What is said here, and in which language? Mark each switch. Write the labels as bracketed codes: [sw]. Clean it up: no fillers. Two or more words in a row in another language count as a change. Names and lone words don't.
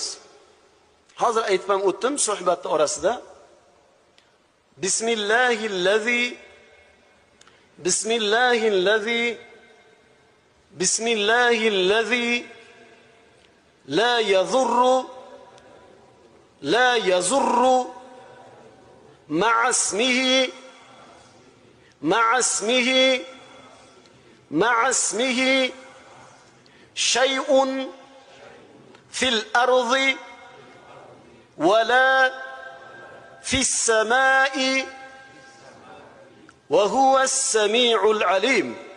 [uz] Hozir aytib ham o'tdim suhbatning orasida. [ar] بسم الله الذي لا يضر مع اسمه شيء في الأرض ولا في السماء وهو السميع العليم.